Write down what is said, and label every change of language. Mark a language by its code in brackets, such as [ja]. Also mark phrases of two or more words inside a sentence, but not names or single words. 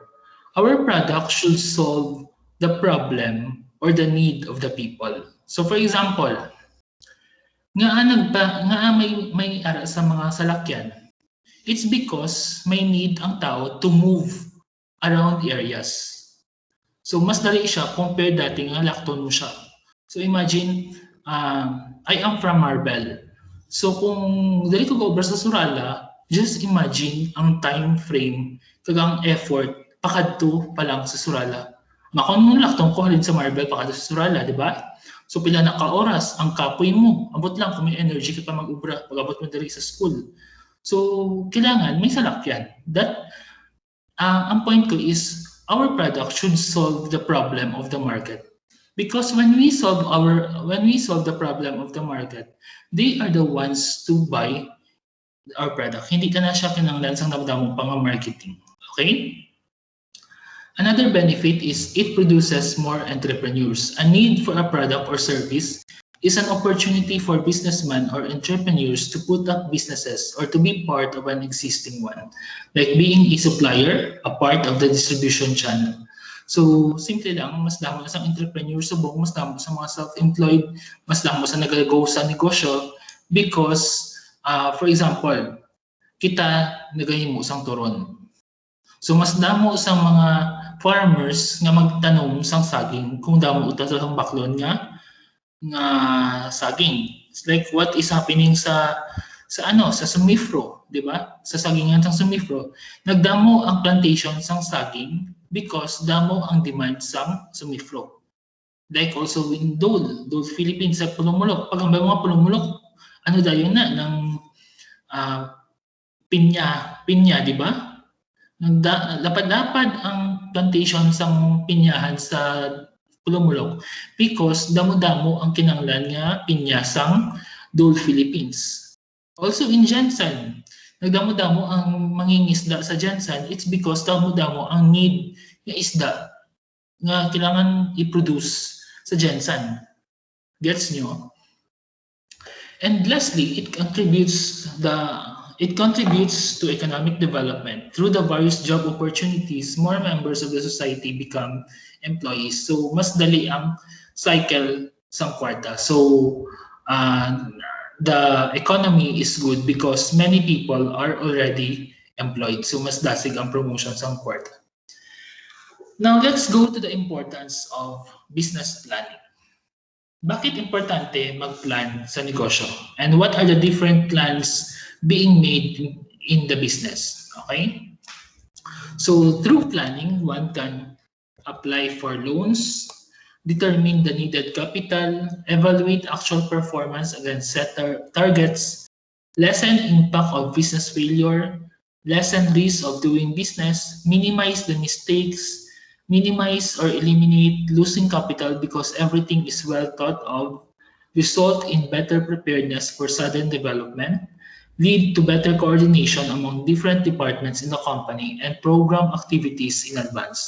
[en] Our product should solve the problem or the need of the people. So for example, [hil] nga may ara sa mga salakyan. [en] It's because [hil] may need ang tao [en] to move around areas. [hil] So mas dali siya compared dati nga lakton mo siya. [en] So imagine, I am from Marbel. [hil] So kung dali ko over sa Surala, [en] just imagine [hil] ang time frame kagang effort pakadto pa lang sa Surala. Makon mo lakton ko halin sa Marbel pakadto sa Surala, di ba? So pila na ka oras ang kapoy mo. Abot lang kung may energy ka pa mag-ubra pag abot mo dali sa school. So, kailangan may salakyan. Ang point ko [en] is, our product should solve the problem of the market. Because when we solve the problem of the market, they are the ones to buy our product. [hil] Hindi ka na siya kinanglan sang damdamong pang-marketing. [en] Okay? Another benefit is it produces more entrepreneurs. A need for a product or service is an opportunity for businessmen or entrepreneurs to put up businesses or to be part of an existing one, like being a supplier, a part of the distribution channel. [hil] So, simple lang, mas damo sa entrepreneur subong, mas damo sa mga self-employed, mas damo sa nagagaw sa negosyo [en] because, for example, [hil] kita nagahimo sang turon. So, mas damo sa mga farmers nga magtanong sang saging kung damo uta sa baklon nga saging. [en] It's like what is happening [hil] sa Sumifro, di ba? Sa sagingan ng Sumifro, nagdamo ang plantation sang saging because damo ang demand sang Sumifro. [en] Like also in Dole Philippines [hil] sa Pulumulok. Pag ang mga Pulumulok, ano dayon na ng pinya, di ba? Lapad-lapad ang plantation sang pinyahan sa Pulumulok because damo-damo ang kinanglan nga pinyasang Dole Philippines. [en] Also in Jensen, [hil] nagdamo-damo ang mangingisda sa Jensen. [en] It's because [hil] damo-damo ang need nga isda nga kailangan i-produce sa Gensan. Gets nyo? [en] And lastly, it contributes to economic development. Through the various job opportunities, more members of the society become employees. [hil] So mas dali ang cycle sa kwarta. [en] So the economy is good because many people are already employed. [hil] So mas dasig ang promotion sa kwarta. [en] Now let's go to the importance of business planning. [tl] Bakit importante mag-plan sa negosyo? [en] And what are the different plans being made in the business? Okay? So through planning, one can apply for loans, determine the needed capital, evaluate actual performance against set targets, lessen impact of business failure, lessen risk of doing business, minimize the mistakes, minimize or eliminate losing capital because everything is well thought of, result in better preparedness for sudden development, lead to better coordination among different departments in the company, and program activities in advance.